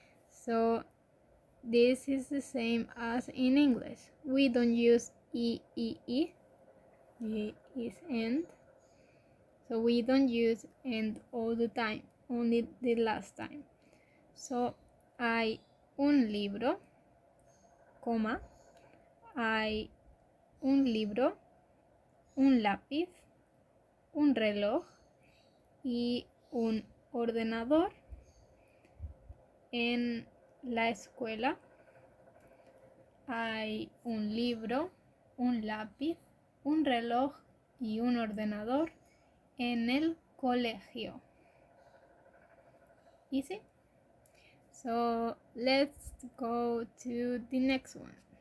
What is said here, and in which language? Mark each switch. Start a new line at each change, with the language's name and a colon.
English: So this is the same as in English. We don't use e. It is end. So we don't use end all the time, only the last time.
Spanish: So hay un libro, coma, hay un libro, un lápiz, un reloj y un ordenador en la escuela. Hay un libro, un lápiz, un reloj y un ordenador en el colegio.
English: Easy? So let's go to the next one.